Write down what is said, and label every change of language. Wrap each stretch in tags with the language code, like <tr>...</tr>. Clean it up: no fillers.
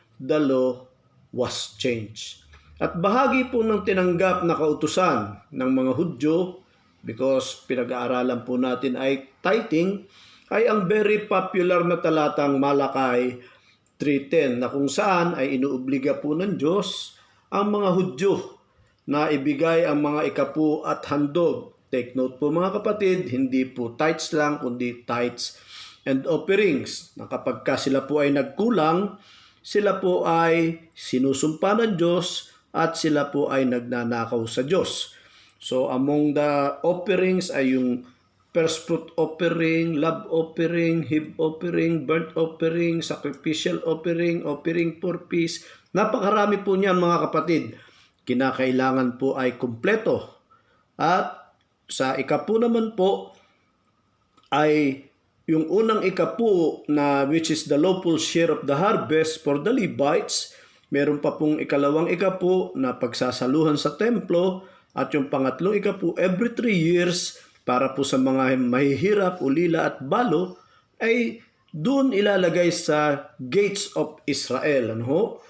<en>The law was changed.</en> <tl>At bahagi po ng tinanggap na kautusan ng mga Hudyo, because pinag-aaralan po natin ay tithing, ay ang very popular na talatang Malakay 3:10 na kung saan ay inuobliga po ng Diyos ang mga Hudyo na ibigay ang mga ikapu at handog. Take note po mga kapatid, hindi po tithes lang kundi</tl> <en>tithes and offerings.</en> <tl>Na kapag sila po ay nagkulang, sila po ay sinusumpa ng Diyos at sila po ay nagnanakaw sa Diyos.</tl> <en>So among the offerings</en> <tl>ay yung</tl> <en>first fruit offering, love offering, heave offering, burnt offering, sacrificial offering, offering for peace.</en> <tl>Napakarami po niyan mga kapatid. Kinakailangan po ay kumpleto. At sa ikapu naman po ay yung unang ikapu na</tl> <en>which is the lawful share of the harvest for the Levites,</en> <tl>Meron pa pong ikalawang ikapu na pagsasaluhan sa templo at yung pangatlong ikapu</tl> <en>every 3 years</en> <tl>para po sa mga mahihirap, ulila at balo ay doon ilalagay sa gates of Israel. Ano ho?</tl>